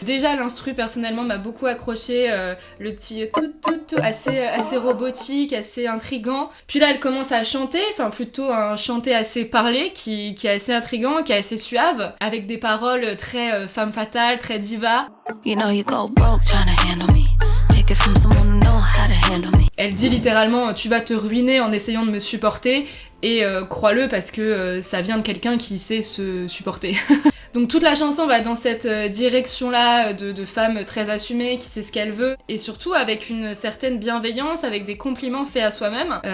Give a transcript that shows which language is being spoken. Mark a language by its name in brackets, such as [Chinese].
[French] Déjà l'instru personnellement m'a beaucoup accroché, le petit tout assez robotique, assez intriguant. Puis là elle commence à chanter, enfin plutôt un chanter assez parlé qui est assez intriguant, qui est assez suave, avec des paroles très femme fatale, très diva. [English] You know you go broke trying to handle me. Take it from someone who knows how to handle me. [French] Elle dit littéralement tu vas te ruiner en essayant de me supporter et crois-le parce que ça vient de quelqu'un qui sait se supporter. Donc toute la chanson va dans cette direction-là de femme très assumée, qui sait ce qu'elle veut, et surtout avec une certaine bienveillance, avec des compliments faits à soi-même.